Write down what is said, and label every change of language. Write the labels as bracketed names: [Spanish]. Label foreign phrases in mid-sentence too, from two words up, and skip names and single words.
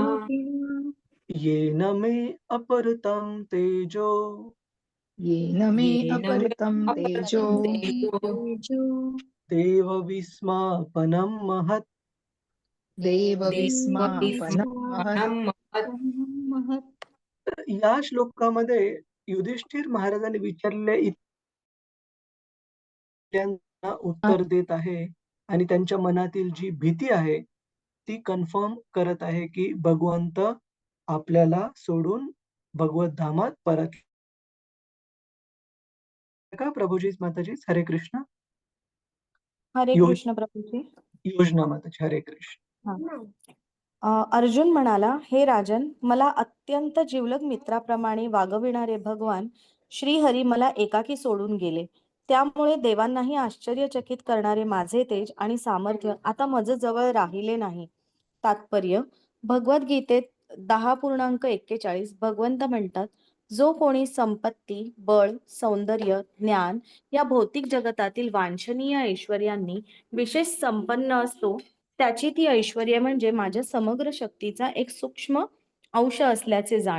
[Sanskrit] येन मे अपहृतं तेजो येन मे येन मे अपहृतं तेजो तेजो देवविस्मापनं महत्. देवविस्मापनं महत्. महत्. [Marathi] तर या श्लोकामध्ये युधिष्ठिर महाराजांनी विचारलेल्या त्यांना उत्तर देत आहे आणि त्यांच्या मनातील जी भीती आहे ती कन्फर्म करत आहे की भगवंत आपल्याला सोडून भगवत धामात परत का. प्रभुजी माताजी हरे कृष्ण. हरे यो- कृष्ण प्रभूजी. योजना माताजी हरे कृष्ण. अर्जुन म्हणाला, हे राजन, मला अत्यंत जिवलग मित्राप्रमाणे वागविणारे भगवान श्रीहरी मला एकाकी सोडून गेले. त्यामुळे देवांनाही आश्चर्यचकित करणारे माझे तेज आणि सामर्थ्य आता माझ्याजवळ राहिले नाही. तात्पर्य: भगवद्गीतेत 10.41 भगवंत म्हणतात, जो कोणी संपत्ती, बळ, सौंदर्य, ज्ञान या भौतिक जगतातील वांछनीय ऐश्वर्यांनी विशेष संपन्न असतो, त्याची ती ऐश्वर्य म्हणजे माझ्या समग्र शक्तीचा एक सूक्ष्म अंश असल्याचे जाण.